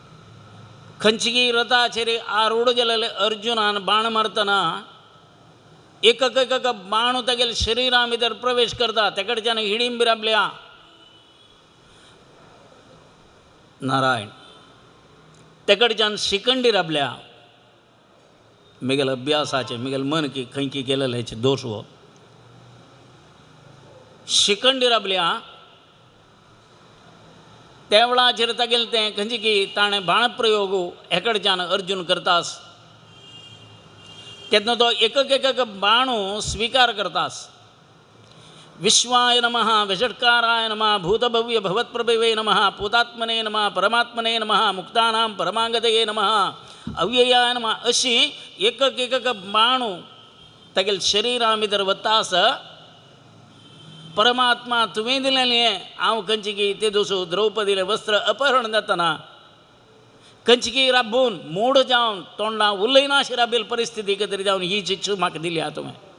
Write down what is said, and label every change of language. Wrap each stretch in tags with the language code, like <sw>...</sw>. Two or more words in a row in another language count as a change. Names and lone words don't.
<kok>खंयची रथाचेर आरूढ जालेले अर्जुनान बाण मारतना एक बाण तेगेले शरिरा भितर प्रवेश करता ते कडच्यान हिडींब राबल्या नारायण ते कडच्यान शिखंडी राबल्या मेगेल अभ्यासाचे मेगेल मन की खंय की केलेले हेचे दोश हो शिखंडी राबल्या त्या वेळाचेर तागेलें तें खंयचे की ताणें बाणप्रयोग हे कडच्यान अर्जून करतास तेन्ना तो एक बाणू स्वीकार करतास</kok> <sa>विश्वाय नमः विषट्काराय नमः भूतभव्य भवत्प्रभवे नमः पूतात्मने नमः परमात्मने नमः मुक्तानां परमागतये नमः अव्ययाय नमः</sa> <kok>अशी एक बाणू तेगेले शरिरा भितर वतास परमात्मा तुवें दिलेलें हांव खंयची की ते दोसू द्रौपदीलें वस्त्र अपहरण जातना खंयची राबून मूड जावन तोंडां उलयना अशी राबेल परिस्थिती कितें जावन ही शिक्षा म्हाका दिली हा तुवें</kok>